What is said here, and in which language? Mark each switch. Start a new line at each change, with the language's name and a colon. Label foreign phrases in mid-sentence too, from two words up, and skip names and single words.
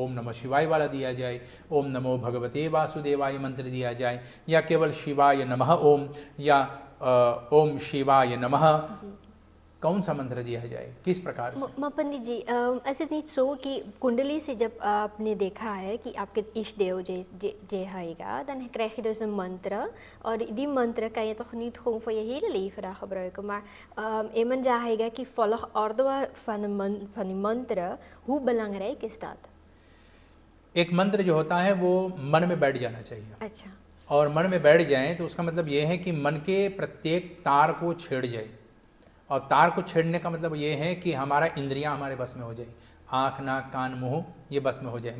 Hindi: ओम नमः शिवाय वाला दिया जाए, ओम नमो भगवते वासुदेवाय मंत्र दिया जाए, या केवल शिवाय नमः ओम, या ओम शिवाय नमः, कौन सा मंत्र दिया जाए, किस प्रकार से। पंडित जी ऐसे नहीं सो कि कुंडली से जब आपने देखा है कि आपके इष्ट देव जे हैगा,
Dutch: dan krijg je dus een mantra. Die mantra kan je toch niet gewoon voor je hele leven daar gebruiken, maar iemand zegt कि volgorde van die mantra, hoe belangrijk is dat?
Hindi: एक मंत्र जो होता है वो मन में बैठ जाना चाहिए। अच्छा, और मन में बैठ जाए तो उसका मतलब ये है कि मन के प्रत्येक तार को छेड़ जाए। और तार को छेड़ने का मतलब ये है कि हमारा इंद्रियां हमारे बस में हो जाए, आँख नाक कान मुँह ये बस में हो जाए।